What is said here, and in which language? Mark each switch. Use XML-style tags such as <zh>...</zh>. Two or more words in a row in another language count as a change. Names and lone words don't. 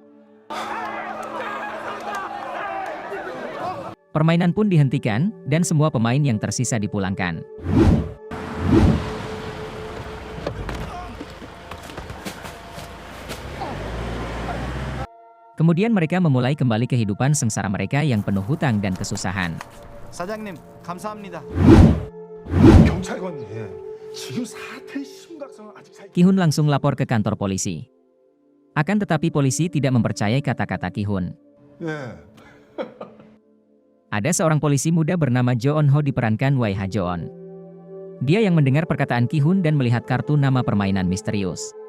<id>Permainan pun dihentikan, dan semua pemain yang tersisa dipulangkan. Kemudian mereka memulai kembali kehidupan sengsara mereka yang penuh hutang dan kesusahan.</id> <ko>사장님, 감사합니다. 경찰관님 지금 사태의 심각성은 아직</ko> <id>Ki-hun langsung lapor ke kantor polisi. Akan tetapi polisi tidak mempercayai kata-kata Ki-hun.</id> <ko>예.</ko> <id>Ada seorang polisi muda bernama Jo On-ho diperankan Wai Ha-joon. Dia yang mendengar perkataan Ki-hun dan melihat kartu nama permainan misterius.</id>